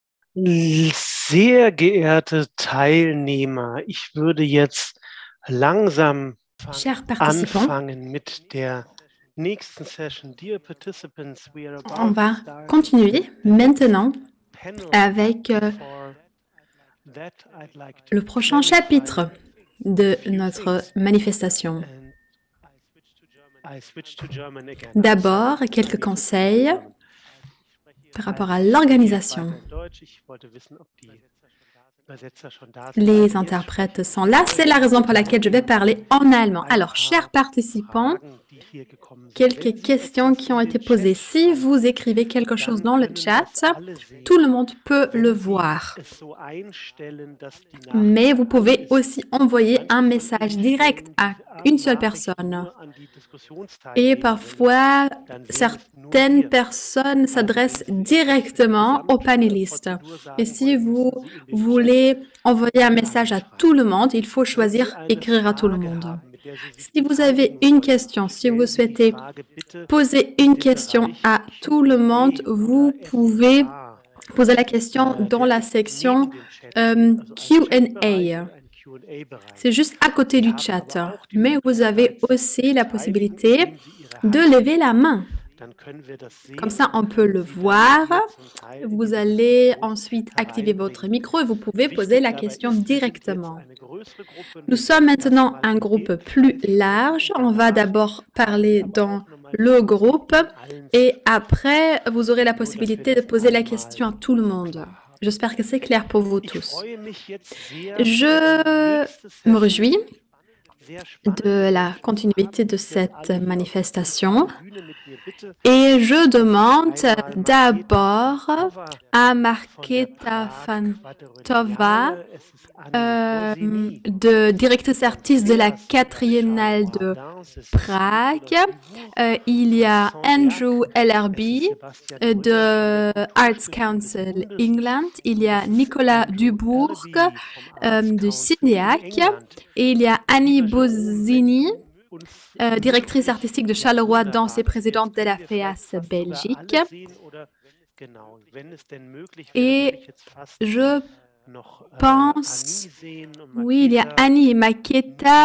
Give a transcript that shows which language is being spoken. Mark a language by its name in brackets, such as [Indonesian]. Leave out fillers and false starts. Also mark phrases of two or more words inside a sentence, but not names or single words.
[German] Sehr geehrte Teilnehmer, ich würde jetzt langsam [French] Chers participants, [German] anfangen mit der nächsten Session. [English] Dear participants, we are on about to [French] va [English] start [French] continuer maintenant [English] panel. [French] avec [English] For that, I'd like to [French] le prochain [English] clarify [French] chapitre de [English] a few [French] notre [English] things. [French] manifestation. [English] And I switch to German again. I'm [French] D'abord, [English] sorry. I [French] quelques [English] need to switch to [French] conseils [English] German. [French] par rapport à l'organisation. [German] Weiter in Deutsch. Ich wollte wissen, ob die Übersetzer schon da sind. [French] Les [German] Also jetzt [French] interprètes [German] spreche ich [French] sont [German] in [French] là, c'est la [German] Deutsch. [French] raison pour laquelle je vais parler en allemand. [German] Ein [French] Alors, chers [German] paar [French] participants, [German] Fragen, die hier gekommen sind. Wenn [French] quelques [German] Sie [French] questions [German] etwas [French] qui ont [German] in [French] été [German] den Chat [French] posées. Si [German] schreiben, [French] vous écrivez quelque chose [German] dann [French] dans le [German] können [French] chat, [German] das alle [French] tout le [German] sehen. [French] monde peut le [German] Wenn Sie [French] voir. [German] es so einstellen, dass die [French] Mais [German] Nachricht [French] vous [German] an alle [French] pouvez [German] ist. [French] aussi envoyer un [German] Manche von [French] message [German] Ihnen [French] direct [German] stellen [French] à [German] die [French] une seule [German] Nachricht [French] personne. [German] nur an die [French] Et [German] Diskussionsteilnehmerinnen. [French] parfois, [German] Dann sehen es nur [French] certaines [German] wir. [French] personnes [German] Also wenn [French] s'adressent [German] Sie etwas [French] directement aux panélistes. [German] Gesamtprozedur [French] Et [German] sagen [French] si [German] wollen, [French] vous [German] müssen Sie in den Chat [French] voulez envoyer un [German] an [French] message [German] alle [French] à [German] schreiben. [French] tout le monde, il faut [German] Wenn Sie [French] choisir [German] eine [French] écrire à tout le [German] Frage [French] monde. [German] haben, mit der Sie sich [French] Si vous avez [German] beteiligen [French] une [German] wollen, [French] question, si vous [German] stellen Sie die [French] souhaitez [German] Frage bitte [French] poser [German] in [French] une [German] dem [French] question [German] Bereich [French] à tout le monde, [German] Q&A [French] vous [German] oder [French] pouvez [German] FAQ. [French] poser la question dans [German] Der [French] la [German] ist neben [French] section [German] dem Chat, also ein Chatbereich [French] Q&A. [German] und ein Q&A-Bereich. [French] C'est juste à côté [German] Sie [French] du [German] haben [French] chat, [German] aber auch die [French] mais vous avez [German] Möglichkeit, sich zu [French] aussi la [German] beteiligen, [French] possibilité [German] indem Sie Ihre [French] de [German] Hand [French] lever la [German] heben. [French] main. [German] Dann können wir das [French] Comme [German] sehen [French] ça, on [German] und [French] peut [German] können [French] le [German] Sie dann [French] voir. [German] hier zum Teil in [French] Vous [German] die [French] allez [German] Diskussion [French] ensuite activer votre [German] hereinbringen. [French] micro et vous pouvez poser [German] Wichtig [French] la [German] dabei [French] question [German] ist, wir sind jetzt [French] directement. [German] eine größere Gruppe. [French] Nous [German] Wir [French] sommes [German] werden [French] maintenant [German] erstmal [French] un [German] in [French] groupe [German] dem [French] plus [German] Kreis sprechen [French] large. [German] und [French] On va [German] danach [French] d'abord [German] haben Sie [French] parler [German] aber [French] dans [German] auch nochmal die [French] le [German] Möglichkeit, [French] groupe [German] allen zu [French] et [German] sprechen. [French] après, vous aurez la [German] Nur, dass wir [French] possibilité de [German] das [French] poser la [German] einmal [French] question à tout le monde. [German] klar haben. [French] J'espère que c'est clair pour vous [German] Ich [French] tous. [German] freue mich jetzt sehr, [French] Je [German] nächste [French] me [German] Session [French] réjouis [German] sehr spannend [French] de [German] mit [French] la [German] euch zu [French] continuité [German] haben. [French] de [German] Ich werde [French] cette [German] alle hier auf der [French] manifestation [German] zentralen Bühne mit mir bitte, [French] et je [German] dass ich [French] demande [German] einmal Marketa [French] d'abord [German] Fantova [French] à [German] von der [French] Marketa [German] Prag [French] Fantova, [German] Quadrenniale, es ist Annie Borsini, [French] de directrice artiste de la [German] Andreas [French] quadriennale de Chardin, c'est Cécile Prague. Olaf-Dubourg Il y [German] von [French] a [German] Saint-Berg, [French] Andrew [German] es ist [French] Ellerby [German] Sebastian Brünger von der [French] de Arts [German] Kulturstiftung des [French] Council [German] Bundes [French] England. Il y [German] es [French] a [German] ist [French] Nicolas [German] Andrew [French] Dubourg [German] Allaby vom Arts [French] de [German] Council in [French] Cinéac. [German] England. [French] Et il y a Annie [German] Lieber Jérôme, wenn [French] Bozzini, [German] du uns [French] directrice [German] mündlich, [French] artistique de [German] ja [French] Charleroi, danse et [German] wunderbar, [French] présidente [German] jetzt [French] de la [German] können wir vielleicht [French] FEAS [German] fast sogar [French] Belgique. [German] alle sehen oder genau, wenn es denn möglich wäre, würde ich [French] Et [German] jetzt fast [French] je [German] noch [French] pense, [German] Annie sehen und [French] oui, il y a [German] Maketa, [French] Annie et Maketa,